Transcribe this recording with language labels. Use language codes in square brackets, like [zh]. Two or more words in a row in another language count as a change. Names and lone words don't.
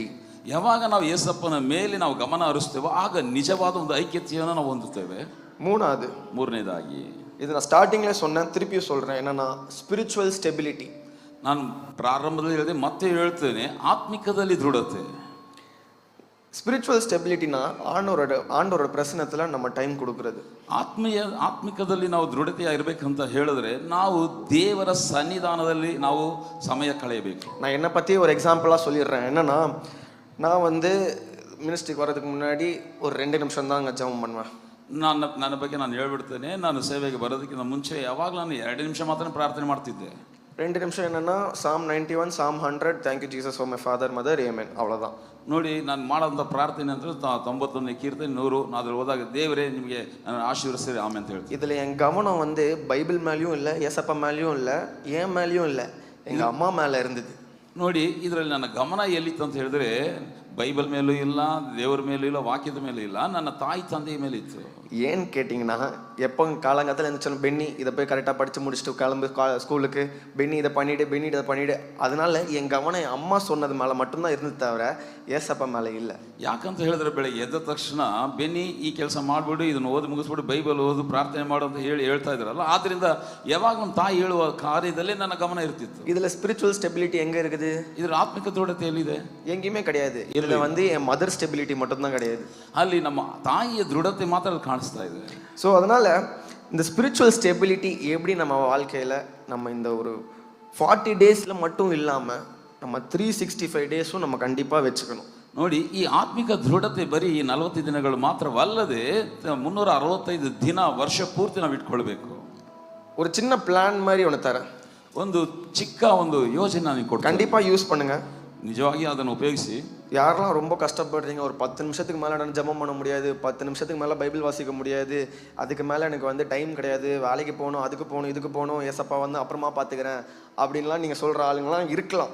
[kn] ಯಾವಾಗ ನಾವು ಏಸಪ್ಪನ ಮೇಲೆ ನಾವು ಗಮನ ಹರಿಸ್ತೇವೋ ಆಗ ನಿಜವಾದ ಒಂದು ಐಕ್ಯತೆಯನ್ನು ನಾವು ಹೊಂದುತ್ತೇವೆ. ಮೂರನೇದಾಗಿ ಇದು ನಾನು ಸ್ಟಾರ್ಟಿಂಗ್ಲೇ [ta] சொன்னேன், திருப்பி சொல்றேன், என்னன்னா [en] spiritual stability. [kn] ನಾನು ಪ್ರಾರಂಭದಲ್ಲಿ ಹೇಳಿದೆ, ಮತ್ತೆ ಹೇಳ್ತೇನೆ, ಆತ್ಮಿಕದಲ್ಲಿ ದೃಢತೆ. [en] spiritual stability [ta] ஆண்டவர பிரசன்னத்துல நம்ம டைம் கொடுக்கிறது. [kn] ಆತ್ಮಿಕದಲ್ಲಿ ನಾವು ದೃಢತೆಯಾಗಿರ್ಬೇಕಂತ ಹೇಳಿದ್ರೆ ನಾವು ದೇವರ ಸನ್ನಿಧಾನದಲ್ಲಿ ನಾವು ಸಮಯ ಕಳೆಯಬೇಕು. [ta] நான் என்னை பத்தி ஒரு எக்ஸாம்பிளா சொல்லிடுறேன். என்னன்னா, நான் வந்து மினிஸ்ட்ரிக்கு வரதுக்கு முன்னாடி ஒரு 2 நிமிஷம் தான் ஜெபம் பண்ணுவேன். [kn] ನನ್ನ ಬಗ್ಗೆ ನಾನು ಹೇಳ್ಬಿಡ್ತೇನೆ, ನಾನು ಸೇವೆಗೆ ಬರೋದಕ್ಕಿಂತ ಮುಂಚೆ ಯಾವಾಗಲೂ ನಾನು 2 ನಿಮಿಷ ಮಾತ್ರ ಪ್ರಾರ್ಥನೆ ಮಾಡ್ತಿದ್ದೆ. [ta] 2 ನಿಮಿಷம் என்னன்னா, [en] Psalm 91, Psalm 100, thank you Jesus for my father mother, [ta] amen, ಅவ்வளவுதான். [kn] ನೋಡಿ, ನಾನು ಮಾಡೋಂಥ ಪ್ರಾರ್ಥನೆ ಅಂದ್ರೆ 91ನೇ ಕೀರ್ತನೆ 100. ಅದ್ರಲ್ಲಿ ಹೋದಾಗ ದೇವರೇ ನಿಮಗೆ ಆಶೀರ್ವದಿಸಿರಿ ಆಮೆನ್ ಅಂತ ಹೇಳ್ತೀನಿ. [ta] இதுல என் கவனம் வந்து பைபிள் மேலயும் இல்ல, ஏசப்பா மேலயும் இல்ல, ஏன் மேலயும் இல்ல, எங்க அம்மா மேல இருந்தது. [kn] ನೋಡಿ, ಇದರಲ್ಲಿ ನನ್ನ ಗಮನ ಎಲ್ಲಿತ್ತು ಅಂತ ಹೇಳಿದ್ರೆ ಬೈಬಲ್ ಮೇಲೂ ಇಲ್ಲ, ದೇವರ ಮೇಲೂ ಇಲ್ಲ, ವಾಕ್ಯದ ಮೇಲೂ ಇಲ್ಲ, ನನ್ನ ತಾಯಿ ತಂದೆಯ ಮೇಲೆ ಇತ್ತು. [ta] ஏன்னு கேட்டிங்கன்னா, எப்போ காலங்காலத்தில் இருந்துச்சாலும் பென்னி இதை போய் கரெக்டாக படித்து முடிச்சுட்டு கிளம்பு ஸ்கூலுக்கு, பென்னி இதை பண்ணிவிடு. அதனால என் கவனம் என் அம்மா சொன்னது மேலே மட்டும்தான் இருந்தது தவிர ஏசப்பா மேலே இல்லை. [kn] ಯಾಕಂತ ಹೇಳಿದ್ರೆ ಬೆಳಗ್ಗೆ ಎದ್ದ ತಕ್ಷಣ ಬೆನ್ನಿ ಈ ಕೆಲಸ ಮಾಡಿಬಿಡು, ಇದನ್ನು ಓದಿ ಮುಗಿಸ್ಬಿಟ್ಟು ಬೈಬಲ್ ಓದು, ಪ್ರಾರ್ಥನೆ ಮಾಡು ಅಂತ ಹೇಳ್ತಾ ಇದ್ರಲ್ಲ. ಆದ್ದರಿಂದ ಯಾವಾಗ ನಮ್ಮ ತಾಯಿ ಹೇಳುವ ಕಾರ್ಯದಲ್ಲೇ ನನ್ನ ಗಮನ ಇರ್ತಿತ್ತು. [ta] இதில் [en] spiritual stability [ta] எங்கே இருக்குது? [kn] ಇದ್ರ ಆತ್ಮಿಕ ದೃಢತೆ ಎಲ್ಲಿದೆ? [ta] எங்கேயுமே கிடையாது. இதில் வந்து என் [en] mother stability [ta] மட்டும்தான் கிடையாது. [kn] ಅಲ್ಲಿ ನಮ್ಮ ತಾಯಿಯ ದೃಢತೆ ಮಾತ್ರ ಕಾಣಿಸ್ತಾ ಇದೆ. [ta] ஸோ அதனால இந்த [en] spiritual stability [ta] எப்படி நம்ம வாழ்க்கையில் நம்ம இந்த ஒரு 40 டேஸில் மட்டும் இல்லாமல் நம்ம 365 டேஸும் நம்ம கண்டிப்பாக வச்சுக்கணும். [kn] ನೋಡಿ, ಈ ಆತ್ಮಿಕ ದೃಢತೆ ಬರೀ 40 ದಿನಗಳು ಮಾತ್ರವಲ್ಲದೆ 365 ದಿನ ವರ್ಷ ಪೂರ್ತಿ ನಾವು ಇಟ್ಕೊಳ್ಬೇಕು. [ta] ஒரு சின்ன பிளான் மாதிரி ஒன்று தரேன். [kn] ಒಂದು ಚಿಕ್ಕ ಒಂದು ಯೋಜನೆ ನಾನು ಕೊಡ್ತೀನಿ. [ta] கண்டிப்பாக யூஸ் பண்ணுங்க. [kn] ನಿಜವಾಗಿ ಅದನ್ನು ಉಪಯೋಗಿಸಿ. [ta] யாரெல்லாம் ரொம்ப கஷ்டப்படுறீங்க, ஒரு 10 நிமிஷத்துக்கு மேலே நான் ஜெபம் பண்ண முடியாது, 10 நிமிஷத்துக்கு மேலே பைபிள் வாசிக்க முடியாது, அதுக்கு மேலே எனக்கு வந்து டைம் கிடையாது, வேலைக்கு போகணும், அதுக்கு போகணும், இதுக்கு போகணும், ஏசப்பா வந்து அப்புறமா பார்த்துக்கிறேன் அப்படின்லாம் நீங்கள் சொல்கிற ஆளுங்களாம் இருக்கலாம்.